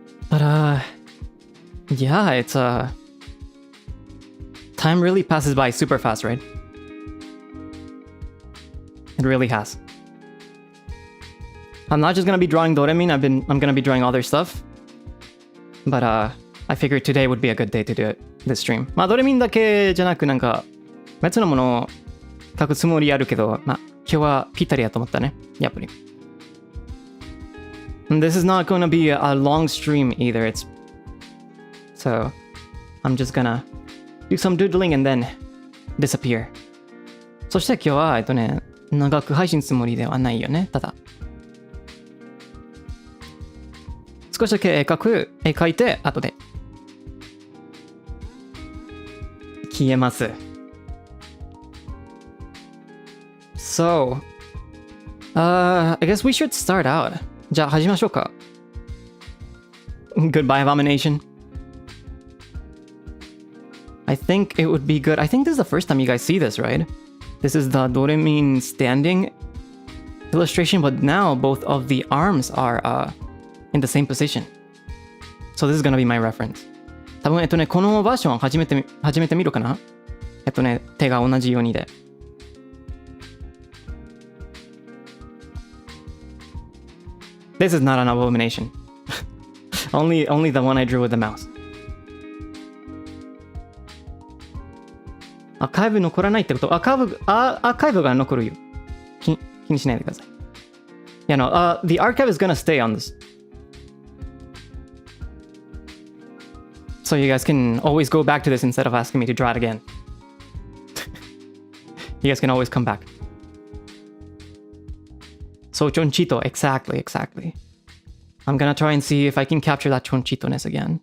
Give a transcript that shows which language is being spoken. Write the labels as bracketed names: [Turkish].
[English] But yeah, it's time really passes by super fast, right? It really has. I'm not just gonna be drawing Doremin, I'm gonna be drawing other stuff. But I figured today would be a good day to do it, this stream. [Japanese] まあドレミンだけじゃなくなんか別のものを描くつもりあるけど、まあ今日はぴったりやと思ったね、やっぱり。 [English] And this is not gonna be a long stream either. So I'm just gonna do some doodling and then disappear. [Japanese] そして今日は長く配信つもりではないよね、ただ。少しだけ絵描いて後で消えます。 [English] So, I guess we should start out. [Japanese] じゃあ始めましょうか。 [English] Goodbye, Abomination. I think it would be good. I think this is the first time you guys see this, right? This is the Doremin standing illustration, but now both of the arms are in the same position. So this is gonna be my reference. [Japanese] 多分このバージョン初めて見るかな。手が同じようにで。 [English] This is not an abomination. only the one I drew with the mouse. [Japanese] アーカイブ残らないってこと？アーカイブが残るよ。気にしないでください。 [English] Yeah, no, the archive is gonna stay on this. So you guys can always go back to this instead of asking me to draw it again. You guys can always come back. So chonchito, exactly. I'm gonna try and see if I can capture that chonchito-ness again.